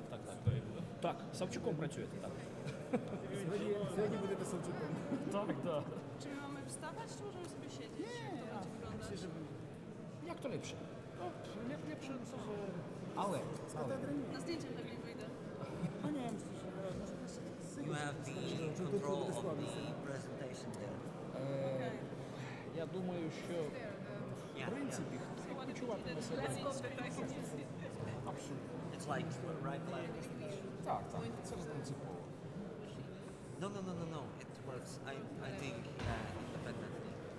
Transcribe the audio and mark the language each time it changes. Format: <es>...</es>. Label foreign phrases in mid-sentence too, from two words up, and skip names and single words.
<uk>Так, Савчуком працюєте, так. Сьогодні будете Савчуком. Так.</uk> <pl>Czy my mamy wstawać, czy możemy sobie siedzieć? Jak to będzie wyglądać?</pl> <uk>Як то ліпше? Ліпше, це ж... Але.</uk> <pl>Na zdjęciach lepiej wyjdę.</pl> <en>You have the control of the presentation there.</en> <uk>Я думаю, що в принципі почуватиме себе.</uk> <en>Absolutely. It's like right leg.</en> <uk>Так, це принципово.</uk> <en>No. It works. I think independently.</en>